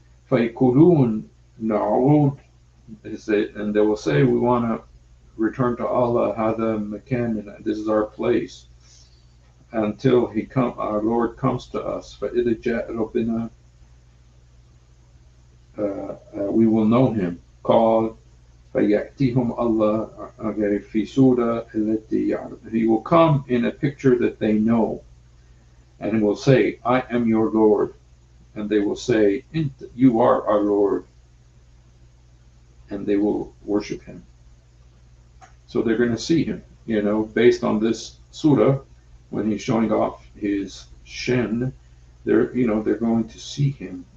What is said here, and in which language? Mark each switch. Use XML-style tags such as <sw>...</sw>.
<ar>فَيَقُولُونَ نَعُودُ,</ar> <en>and they will say, we want to return to Allah,</en> <ar>هذا مكاننا,</ar> <en>this is our place, until our Lord comes to us.</en> <ar>فإذا جاء ربنا,</ar> <en>we will know him.</en> <ar>قال فيأتيهم الله في سورة التي يعرف.</ar> <en>He will come in a picture that they know, and will say, I am your Lord. And they will say, you are our Lord. And they will worship him. So they're going to see him, based on this surah, when he's showing off his shin, they're going to see him.</en>